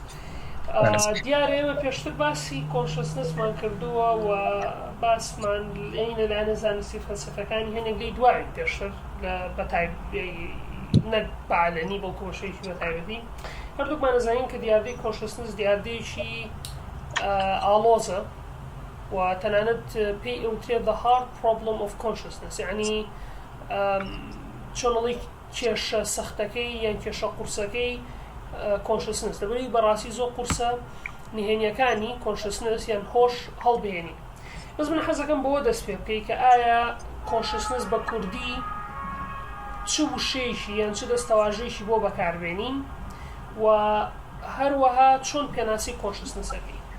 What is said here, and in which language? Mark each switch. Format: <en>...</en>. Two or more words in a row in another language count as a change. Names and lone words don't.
<ckb>دیارە ئێمە پێشتر باسی کۆنشسنسمان کردووە و باسمان ئەینە لایەنە زانستی فەلسەفەکانی هەنێک لێی دوای پێشتر لە نەک بەعالەنی بەڵکو بەشێکی بەتایبەتی هەردووکمان دەزانین کە دیاردەی کۆنشسنس دیاردەیەکی ئاڵۆزە و تەنانەت پێی ئەوترێت</ckb> <en>the hard problem of consciousness،</en> <ckb>یعنی چۆنەڵی کێشە سەختەکەی یان کێشە قورسەکەی کۆنشسنس دەبێت بەڕاستی زۆر قورسە نهێنیەکانی کۆنشسنس یان هۆش هەڵبێنی. بەس من حەزەکەم بەوە دەست پێ بکەی کە ئایا کۆنشسنس بە کوردی چ وشەیەکی یان چ دەستەواژەیەکی بۆ بەکاربێنین و هەروەها چۆن پێناسی کۆنشسنسەکەی.</ckb>